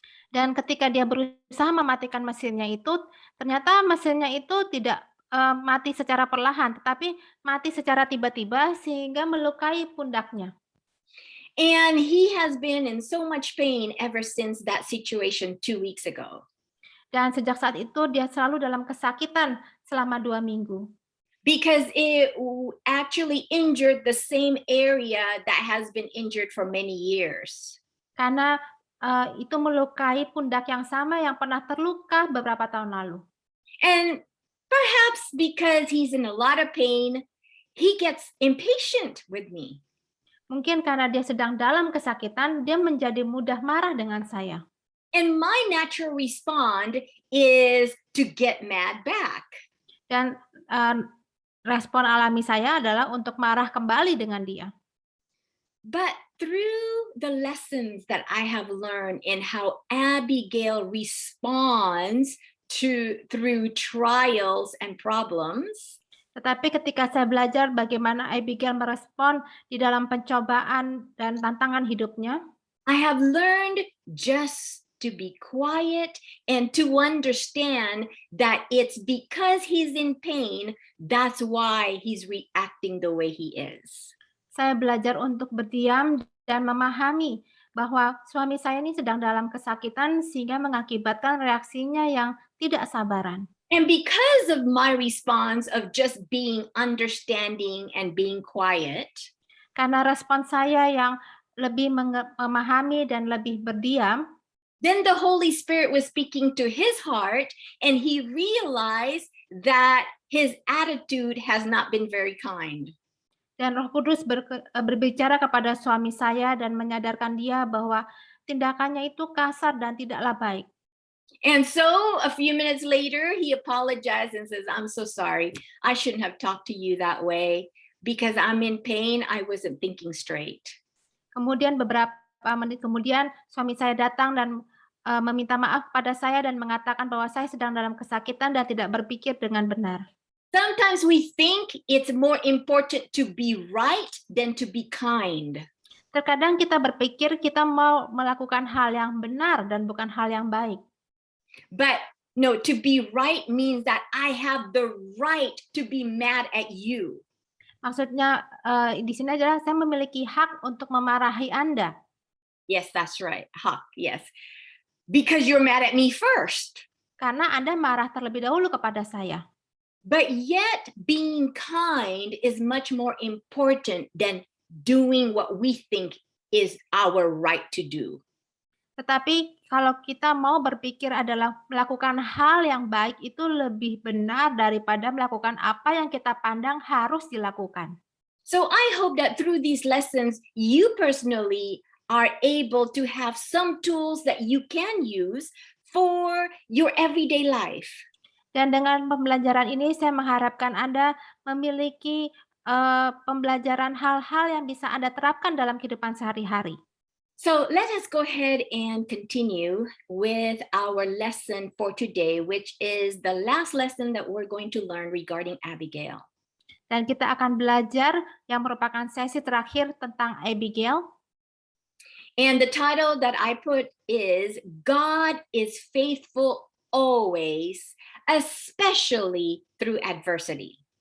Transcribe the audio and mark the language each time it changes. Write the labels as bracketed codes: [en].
[id] dan ketika dia berusaha mematikan mesinnya itu, ternyata mesinnya itu tidak mati secara perlahan, tetapi mati secara tiba-tiba sehingga melukai pundaknya. [en] And he has been in so much pain ever since that situation 2 weeks ago. [id] Dan sejak saat itu dia selalu dalam kesakitan selama 2 minggu. [en] Because it actually injured the same area that has been injured for many years. [id] Karena itu melukai pundak yang sama yang pernah terluka beberapa tahun lalu. [en] And perhaps because he's in a lot of pain, he gets impatient with me. [id] Mungkin karena dia sedang dalam kesakitan, dia menjadi mudah marah dengan saya. [en] And my natural response is to get mad back. [id] Dan respon alami saya adalah untuk marah kembali dengan dia. [en] But through the lessons that I have learned in how Abigail responds through trials and problems, [id] Tetapi ketika saya belajar bagaimana Abigail merespon di dalam pencobaan dan tantangan hidupnya, [en] I have learned just to be quiet and to understand that it's because he's in pain, that's why he's reacting the way he is. [id] saya belajar untuk berdiam dan memahami bahwa suami saya ini sedang dalam kesakitan sehingga mengakibatkan reaksinya yang tidak sabaran. [en] And because of my response of just being understanding and being quiet, [id] Karena respon saya yang lebih memahami dan lebih berdiam, [en] Then the Holy Spirit was speaking to his heart, and he realized that his attitude has not been very kind. [id] Dan Roh Kudus berbicara kepada suami saya dan menyadarkan dia bahwa tindakannya itu kasar dan tidaklah baik. [en] And so a few minutes later, he apologized and says, I'm so sorry. I shouldn't have talked to you that way because I'm in pain. I wasn't thinking straight. [id] Kemudian beberapa menit kemudian suami saya datang dan meminta maaf kepada saya dan mengatakan bahwa saya sedang dalam kesakitan dan tidak berpikir dengan benar. [en] Sometimes we think it's more important to be right than to be kind. [id] Terkadang kita berpikir kita mau melakukan hal yang benar dan bukan hal yang baik. [en] But no, to be right means that I have the right to be mad at you. [id] Maksudnya di sini adalah saya memiliki hak untuk memarahi Anda. [en] Yes, that's right. Hak, yes. Because you're mad at me first. [id] Karena Anda marah terlebih dahulu kepada saya. [en] But yet being kind is much more important than doing what we think is our right to do. [id] Tetapi kalau kita mau berpikir adalah melakukan hal yang baik itu lebih benar daripada melakukan apa yang kita pandang harus dilakukan. [en] So I hope that through these lessons, you personally are able to have some tools that you can use for your everyday life. [id] Dan dengan pembelajaran ini saya mengharapkan Anda memiliki pembelajaran hal-hal yang bisa Anda terapkan dalam kehidupan sehari-hari. [en] So let us go ahead and continue with our lesson for today, which is the last lesson that we're going to learn regarding Abigail. [id] Dan kita akan belajar yang merupakan sesi terakhir tentang Abigail. [en] And the title that I put is God is faithful always, especially through adversity.